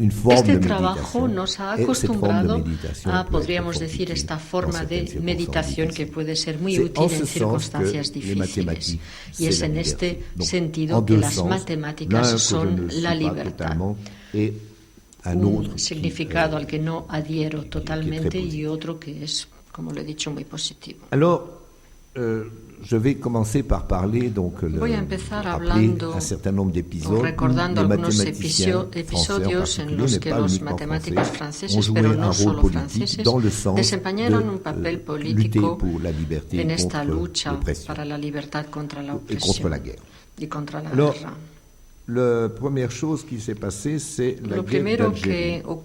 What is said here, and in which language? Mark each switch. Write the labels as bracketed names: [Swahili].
[Spanish] Este trabajo nos ha acostumbrado a, podríamos decir, esta forma de meditación que puede ser muy útil en circunstancias difíciles. Y es en este sentido que las matemáticas son la libertad. Un significado al que no adhiero totalmente y otro que es, como lo he dicho, muy positivo. [French] Je vais commencer par parler, donc, [Spanish] voy a empezar hablando, recordando algunos episodios en los que los matemáticos franceses, pero no solo franceses, desempeñaron un papel político en esta lucha para la libertad contra la opresión y contra la guerra. [French] La première chose qui s'est passée, c'est la guerre d'Algérie.